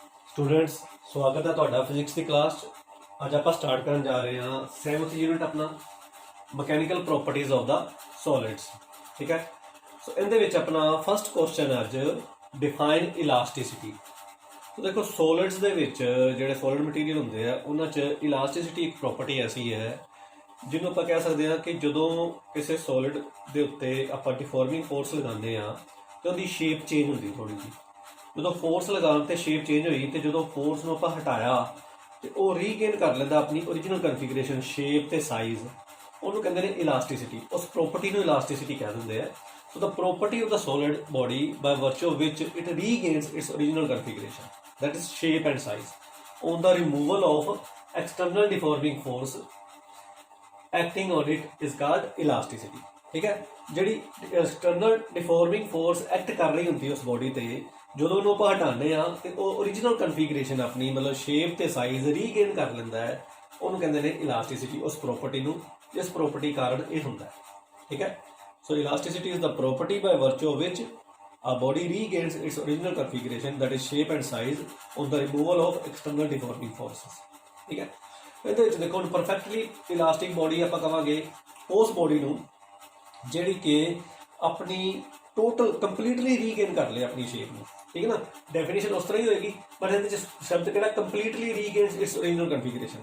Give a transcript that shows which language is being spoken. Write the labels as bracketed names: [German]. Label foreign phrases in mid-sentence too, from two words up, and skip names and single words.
[Punjabi] स्टूडेंट्स [Hindi] स्वागत है [Punjabi] ਤੁਹਾਡਾ ਫਿਜ਼ਿਕਸ ਦੀ ਕਲਾਸ 'ਚ। ਅੱਜ ਆਪਾਂ ਸਟਾਰਟ ਕਰਨ ਜਾ ਰਹੇ ਹਾਂ 7th ਯੂਨਿਟ ਆਪਣਾ [English] mechanical properties of the solids. [Punjabi] ਠੀਕ ਹੈ, ਸੋ ਇਹਦੇ ਵਿੱਚ ਆਪਣਾ [English] first question [Punjabi] ਅੱਜ [English] define elasticity. [Hindi] तो देखो [Punjabi] ਸੋਲਿਡਸ ਦੇ ਵਿੱਚ ਜਿਹੜੇ [English] solid material [Punjabi] ਹੁੰਦੇ ਆ ਉਹਨਾਂ 'ਚ ਇਲਾਸਟਿਸਿਟੀ ਇੱਕ ਪ੍ਰੋਪਰਟੀ ਐਸੀ ਹੈ ਜਿਹਨੂੰ ਆਪਾਂ ਕਹਿ ਸਕਦੇ ਹਾਂ ਕਿ ਜਦੋਂ ਕਿਸੇ ਸੋਲਿਡ ਦੇ ਉੱਤੇ ਆਪਾਂ [English] deforming force [Punjabi] ਲਗਾਉਂਦੇ ਆ ਤਾਂ ਉਹਦੀ [English] shape change [Punjabi] ਹੁੰਦੀ ਥੋੜੀ ਜਿਹੀ। ਜਦੋਂ ਫੋਰਸ ਲਗਾਉਣ ਤੇ [English] shape change [Punjabi] ਹੋਈ ਤੇ ਜਦੋਂ ਫੋਰਸ ਨੂੰ ਆਪਾਂ ਹਟਾਇਆ ਤੇ ਉਹ ਰੀਗੇਨ ਕਰ ਲੈਂਦਾ ਆਪਣੀ [English] original configuration, [Punjabi] ਸ਼ੇਪ ਤੇ ਸਾਈਜ਼। ਉਹਨੂੰ ਕਹਿੰਦੇ ਨੇ ਇਲਾਸਟਿਸਿਟੀ। ਉਸ ਪ੍ਰੋਪਰਟੀ ਨੂੰ ਇਲਾਸਟਿਸਿਟੀ ਕਹਿ ਦਿੰਦੇ ਆ। [English] So the property of the solid body by virtue of which it regains its original configuration, that is shape and size, on the removal of external deforming force acting on it is called elasticity. [Hindi] ठीक है, [Punjabi] ਜਿਹੜੀ [English] external deforming force act [Punjabi] ਕਰ ਰਹੀ ਹੁੰਦੀ ਉਸ body ਤੇ ਜਦੋਂ ਉਹਨੂੰ ਆਪਾਂ ਹਟਾਉਂਦੇ ਆ ਤੇ ਉਹ [English] original configuration [Punjabi] ਆਪਣੀ ਮਤਲਬ shape ਤੇ [English] size regain [Punjabi] ਕਰ ਲੈਂਦਾ ਹੈ। ਉਹਨੂੰ ਕਹਿੰਦੇ ਨੇ elasticity, ਉਸ property ਨੂੰ, ਜਿਸ property ਕਾਰਨ ਇਹ ਹੁੰਦਾ ਹੈ। ਠੀਕ ਹੈ, [English] so elasticity is the property by virtue of which a body regains its original configuration, that is shape and size, on the removal of external deforming forces. [Hindi] ठीक है, [Punjabi] ਇਹਦੇ ਵਿੱਚ ਦੇਖੋ [English] perfectly elastic body [Punjabi] ਆਪਾਂ ਕਹਾਂਗੇ ਉਸ ਬੋਡੀ ਨੂੰ ਜਿਹੜੀ ਕਿ ਆਪਣੀ [English] total completely regain [Punjabi] ਕਰ ਲੇ ਆਪਣੀ ਸ਼ੇਪ ਨੂੰ। ਠੀਕ ਹੈ ਨਾ, ਡੈਫੀਨੇਸ਼ਨ ਉਸ ਤਰ੍ਹਾਂ ਹੀ ਹੋਏਗੀ, ਪਰ ਇਹਦੇ ਵਿੱਚ ਸ਼ਬਦ ਕਿਹੜਾ [English] completely regains its original configuration.